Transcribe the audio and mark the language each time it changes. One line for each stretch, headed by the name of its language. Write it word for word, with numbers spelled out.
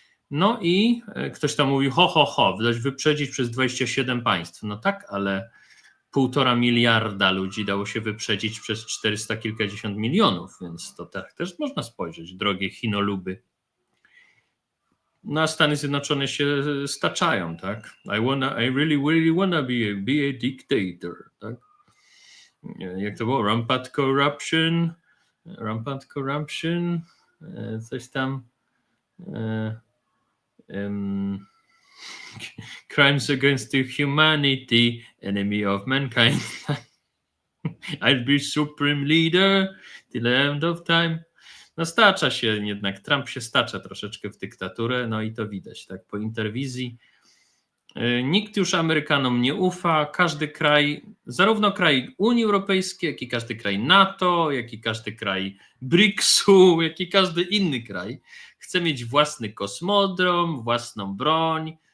Polish: No i e, ktoś tam mówi, ho, ho, ho, dość wyprzedzić przez dwadzieścia siedem państw. No tak, ale półtora miliarda ludzi dało się wyprzedzić przez czterysta kilkadziesiąt milionów, więc to tak też można spojrzeć, drogie Chinoluby. No a Stany Zjednoczone się staczają, tak?
English: I wanna, I really, really wanna be a, be a dictator,
Polish: tak? Nie, jak to było?
English: Rampant corruption, rampant corruption, e,
Polish: coś tam.
English: e, em, Crimes against the humanity, enemy of mankind. I'll be supreme leader till the end of time.
Polish: No stacza się jednak, Trump się stacza troszeczkę w dyktaturę, no i to widać, tak, po interwizji. Yy, Nikt już Amerykanom nie ufa, każdy kraj, zarówno kraj Unii Europejskiej, jak i każdy kraj NATO, jak i każdy kraj briksu, jak i każdy inny kraj, chce mieć własny kosmodrom, własną broń.